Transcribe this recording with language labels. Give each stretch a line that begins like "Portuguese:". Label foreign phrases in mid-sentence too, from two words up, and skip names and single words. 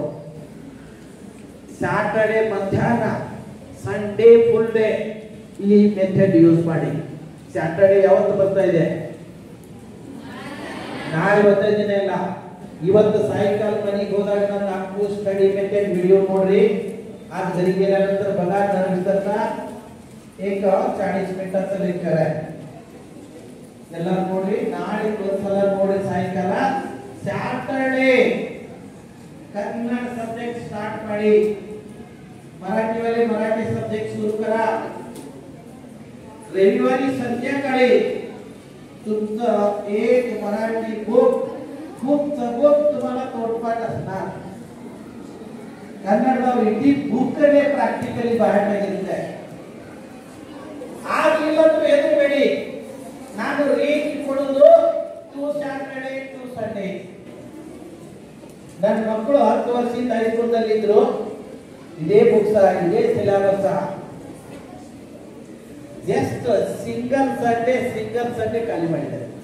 Kannada: ಸ್ಯಾಟರ್ಡೆ ಮಧ್ಯಾಹ್ನ,
English: Sunday full day
Kannada: ಈ
English: method use
Kannada: ಮಾಡಿ. ಸ್ಯಾಟರ್ಡೆ ಯಾವತ್ತು ಬರ್ತಾ ಇದೆ? ನಾಳೆ ಬರ್ತಾ ಇದ್ದೀನಿ ಅಲ್ಲ, ಇವತ್ತು ಸಾಯಂಕಾಲ ಮನೆಗೆ ಹೋದಾಗ ನನ್ನ ಅಂಕು
English: study method video
Kannada: ನೋಡ್ರಿ.
Marathi: आज घरी गेल्यानंतर बघा नंतर एक 40 मिनिटाचा लेक्चर आहे.
Kannada: ಎಲ್ಲ ನೋಡಿ ನಾಳೆ ಒಂದ್ಸಲ ನೋಡಿ ಸಾಯಂಕಾಲ. ಸ್ಯಾಟರ್ಡೆ कन्नड
English: subject start
Kannada: ಮಾಡಿ.
Marathi: मराठीवाले मराठी सब्जेक्ट सुरू करा. रविवारी संध्याकाळी तुमचं एक मराठी बुक तुम्हाला तोडपाठ असणार.
Kannada: कन्नडದವರು ಇಡೀ ಬುಕ್ ನೇ ಪ್ರಾಕ್ಟಿಕಲಿ ಬಾಯ್ ಆಗಿರುತ್ತೆ. ಆಗಿಲ್ಲಂತೂ ಹೆದರಬೇಡಿ, ನಾನು ರೇಂಜ್ ಕೊಡೋದು 2 ಸ್ಯಾಟರ್ಡೆ 2 ಸಂಡೇ. ನನ್ನ ಮಕ್ಕಳು 10 ವರ್ಷದಿಂದ ಹೈಸ್ಕೂಲ್ದಲ್ಲಿ ಇದ್ರು. ಇದೇ ಬುಕ್ಸ್ ಇದೇ ಸಿಲೆಬಸ್.
English: just single Sunday
Kannada: ಖಾಲಿ ಮಾಡಿದ್ದಾರೆ.